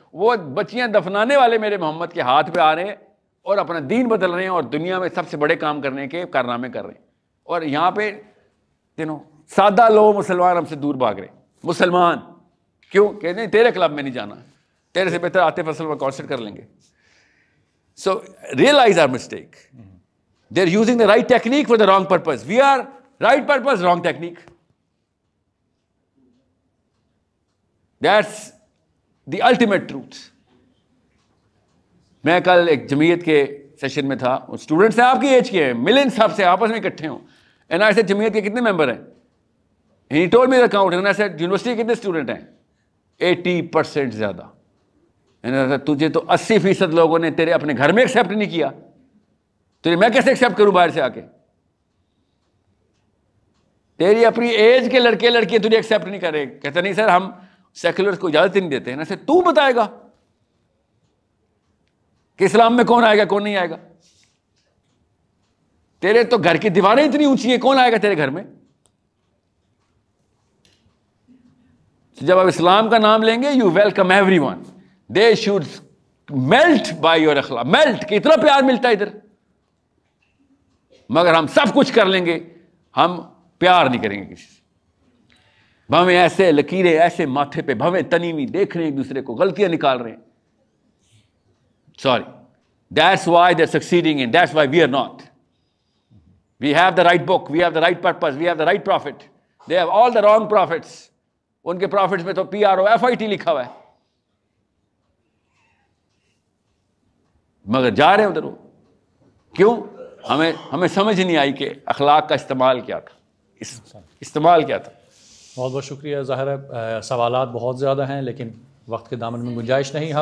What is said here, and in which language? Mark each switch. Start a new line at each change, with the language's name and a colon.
Urdu: وہ بچیاں دفنانے والے میرے محمد کے ہاتھ پہ آ رہے ہیں اور اپنا دین بدل رہے ہیں اور دنیا میں سب سے بڑے کام کرنے کے کارنامے کر رہے ہیں. اور یہاں پہ سادہ لوگ مسلمان ہم سے دور بھاگ رہے ہیں. مسلمان کیوں کہتے ہیں تیرے کلب میں نہیں جانا, تیرے سے بہتر عاطف اسلم کا کانسرٹ کر لیں گے.
English: So realize our mistake. They're using the right technique for the wrong purpose. We are right purpose, wrong technique. That's the ultimate truth.
Urdu: میں کل ایک جمعیت کے سیشن میں تھا, اسٹوڈنٹس ہیں آپ کی ایج کے ہیں, ملین صاحب سے آپس میں اکٹھے ہوں.
English: And I said
Urdu: جمعیت کے کتنے ممبر ہیں؟
English: He told me the count. And I said
Urdu: university کے کتنے اسٹوڈنٹ ہیں؟ 80% زیادہ. تجھے تو 80% لوگوں نے تیرے اپنے گھر میں ایکسیپٹ نہیں کیا, تجھے میں کیسے ایکسیپٹ کروں باہر سے آ کے؟ تیری اپنی ایج کے لڑکے لڑکیاں تجھے ایکسیپٹ نہیں کر رہے. کہتا نہیں سر ہم سیکولرز کو اجازت نہیں دیتے ہیں. نا سر تو بتائے گا کہ اسلام میں کون آئے گا کون نہیں آئے گا؟ تیرے تو گھر کی دیواریں اتنی اونچی ہیں, کون آئے گا تیرے گھر میں؟ جب آپ اسلام کا نام لیں گے
English: You welcome everyone. They should melt by your اخلاق.
Urdu: melt کہ اتنا پیار ملتا ہے ادھر, مگر ہم سب کچھ کر لیں گے, ہم پیار نہیں کریں گے کسی سے. بھویں ایسے لکیریں ایسے ماتھے پہ, بھویں تنی ہوئی دیکھ رہے ہیں ایک دوسرے کو, غلطیاں نکال رہے ہیں.
English: Sorry, that's why they're succeeding and that's why we are not. We have the right book, we have the right purpose, we have the right prophet. They have all the wrong prophets.
Urdu: ان کے prophets میں تو PROFIT لکھا ہوا ہے, مگر جا رہے ہیں ادھر. وہ کیوں؟ ہمیں سمجھ نہیں آئی کہ اخلاق کا استعمال کیا تھا, استعمال کیا تھا. بہت بہت شکریہ. ظاہر ہے سوالات بہت زیادہ ہیں لیکن وقت کے دامن میں گنجائش نہیں.